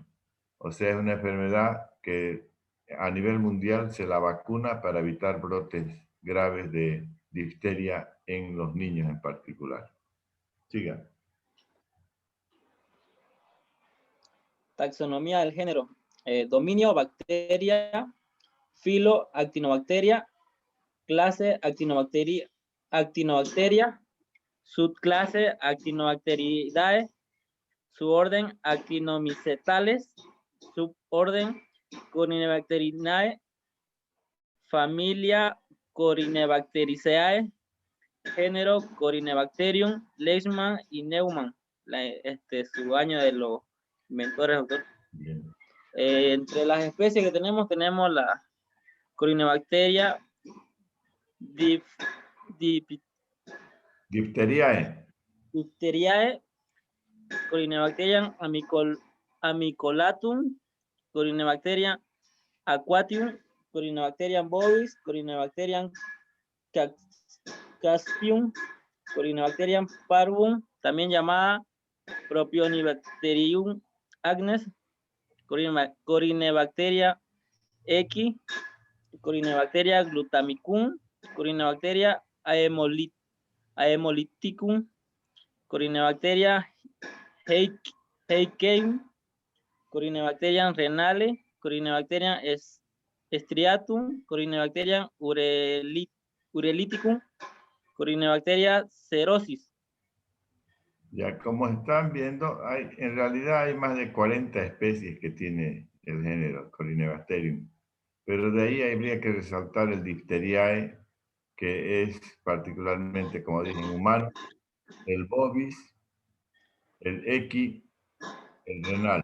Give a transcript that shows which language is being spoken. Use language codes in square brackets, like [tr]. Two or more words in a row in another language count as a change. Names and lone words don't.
[es] O sea, es una enfermedad que a nivel mundial se la vacuna para evitar brotes graves de difteria en los niños en particular. Siga. Taxonomía del género. Dominio, bacteria. Filo, actinobacteria. Clase, actinobacteria. Subclase, actinobacteridae. Suborden, actinomycetales. Suborden, Corynebacteriinae. Familia, Corynebacteriaceae. Género, Corynebacterium, Leishman y Neumann. Su año de los inventores, doctor. Entre las especies que tenemos la Corynebacteria Difteriae. Difteriae, Corynebacterium amicolatum, Corynebacterium aquatium, Corynebacterium bovis, Corynebacterium caspium, Corynebacterium parvum, también llamada Propionibacterium agnes, Corynebacteria equi, Corynebacteria glutamicum, Corynebacteria aemoliticum, Corynebacteria heikeum, Corynebacteria renale, Corynebacteria striatum, Corynebacteria ureliticum, Corynebacteria cerosis. Ya, como están viendo, en realidad hay más de 40 especies que tiene el género Corynebacterium, pero de ahí habría que resaltar el Difteriae, que es particularmente, como dije, en humano, el bovis, el equi, el renal.